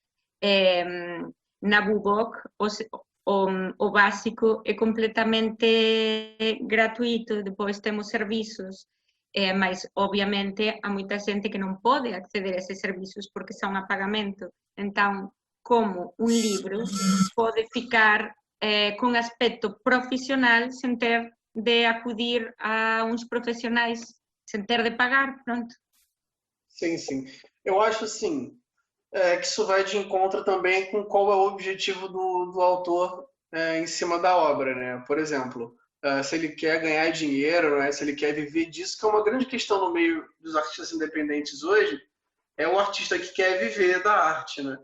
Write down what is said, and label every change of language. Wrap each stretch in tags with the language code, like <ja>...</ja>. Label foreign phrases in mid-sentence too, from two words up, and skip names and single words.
<gl>Na Bubok, o básico é completamente gratuito, depois temos servizos, mas obviamente há moita xente que non pode acceder a eses servizos porque son a pagamento. Entón, como un libro pode ficar con aspecto profesional sen ter de acudir a uns profesionais, sem ter de pagar, pronto.</gl> <pt>Sim, sim. Eu acho assim, que isso vai de encontro também com qual é o objetivo do autor em cima da obra, né? Por exemplo, se ele quer ganhar dinheiro, né? Se ele quer viver disso, que é uma grande questão no meio dos artistas independentes hoje, é o artista que quer viver da arte, né?</pt>